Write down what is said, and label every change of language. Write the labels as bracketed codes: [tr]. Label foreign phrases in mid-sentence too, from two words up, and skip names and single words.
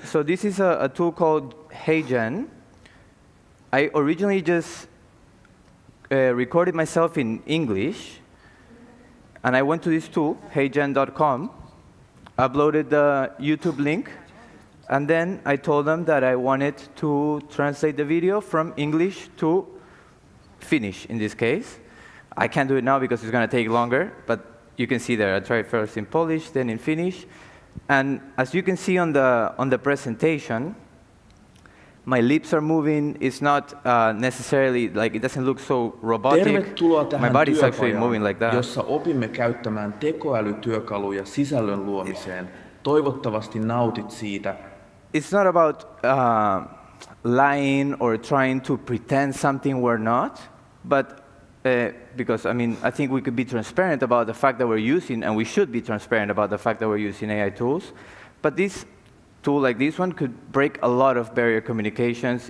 [en] So this is a tool called HeyGen. I originally just recorded myself in English, and I went to this tool, heygen.com, uploaded the YouTube link, and then I told them that I wanted to translate the video from English to Finnish, in this case. I can't do it now because it's going to take longer, but you can see there. I tried first in Polish, then in Finnish. And as you can see on the presentation, my lips are moving. It's not necessarily, like, it doesn't look so robotic. [fi] Tervetuloa tähän [en] My body's actually moving like that. [fi] jossa opimme käyttämään tekoälytyökaluja sisällön luomiseen. Toivottavasti nautit siitä. [en] It's not about lying or trying to pretend something we're not, but because, I mean, I think we could be transparent about the fact that we're using, and we should be transparent about the fact that we're using AI tools. But this tool like this one could break a lot of barrier communications.